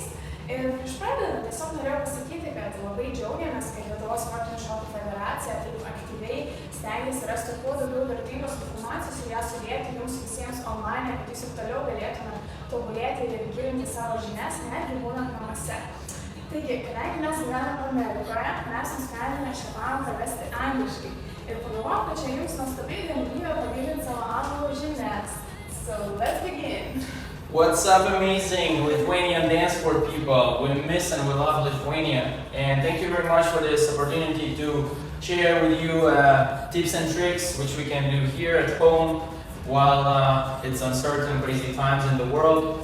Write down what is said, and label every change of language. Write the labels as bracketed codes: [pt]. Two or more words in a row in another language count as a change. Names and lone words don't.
[lt] Ir prieš pradedant tiesiog norėjau pasakyti, kad labai džiaugiamės, kad Lietuvos sportinių šokių federacija taip aktyviai stengiasi rasti kuo daugiau vertingos informacijos ir ją sudėti jums visiems online, kad jūs ir toliau galėtume tobulėti ir gilinti savo žinias, netgi būnant namuose. Taigi, kadangi mes gyvename Amerikoje, mes nusprendėme šią pamoką vesti angliškai. Ir pagalvojom, kad čia jums nuostabiai galimybė pagilinti savo anglų žinias. [en] So, let's begin! What's up, amazing Lithuanian dance sport people? We miss and we love Lithuania. And thank you very much for this opportunity to share with you tips and tricks which we can do here at home while it's uncertain, crazy times in the world.